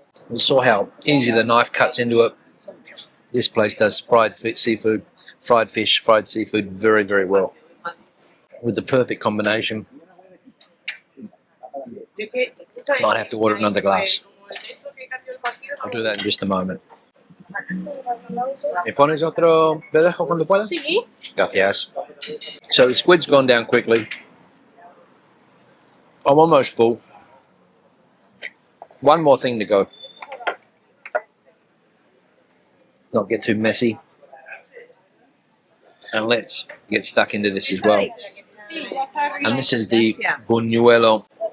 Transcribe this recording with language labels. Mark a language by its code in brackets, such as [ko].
[en] You saw how easy the knife cuts into it. This place does fried seafood, fried fish, fried seafood very, very well, with the perfect combination. Might have to order another glass. I'll do that in just a moment. [es] ¿Me pones otro pedazo cuando pueda? Sí. Gracias. [en] So the squid's gone down quickly. I'm almost full. One more thing to go. Not get too messy. And let's get stuck into this as well. And this is the buñuelo.